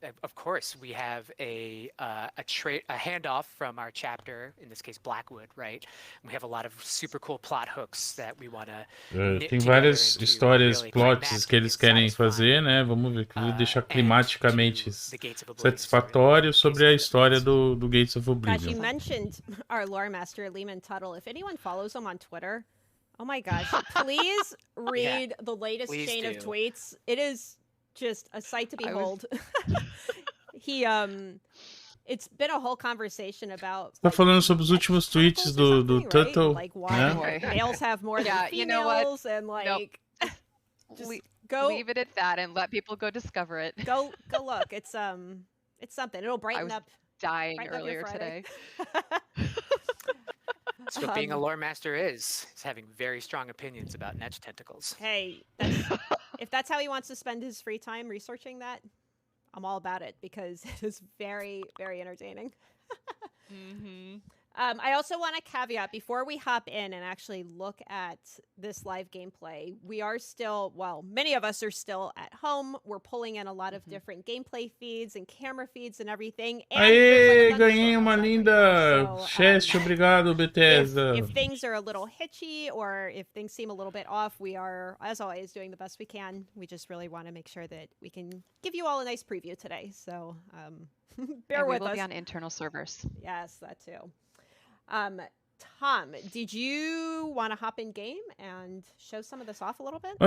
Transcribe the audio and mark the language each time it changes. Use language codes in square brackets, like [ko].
[en] Of course, we have a handoff from our chapter, in this case Blackwood, right? We have a lot of super cool plot hooks that we want to. [pt] Tem várias histórias, plots que eles querem fazer, né? Vamos ver, que deixar climaticamente satisfatório sobre a história do Gates of Oblivion. [en] Gosh, you mentioned our lore master Lehman Tuttle. If anyone follows him on Twitter, oh my gosh, please read the latest chain of tweets. It is just a sight to behold. It's been a whole conversation about. [pt] Tá falando sobre os últimos tweets do Tuttle, [en] like why males have more than females, you know what? And nope. Just leave it at that and let people go discover it. Go look. It's something. It'll brighten up. Dying earlier today. That's what being a lore master is having very strong opinions about Netch tentacles. Hey, if that's how he wants to spend his free time researching that, I'm all about it because it is very, very entertaining. I also want to caveat before we hop in and actually look at this live gameplay. We are still, many of us are still at home. We're pulling in a lot of different gameplay feeds and camera feeds and everything. [pt] Aê, ganhei uma linda chest, obrigado, Bethesda. [en] If things are a little hitchy or if things seem a little bit off, we are, as always, doing the best we can. We just really want to make sure that we can give you all a nice preview today. So bear with us. We will be on internal servers. Yes, that too. Tom, did you want to hop in game and show some of this off a little bit?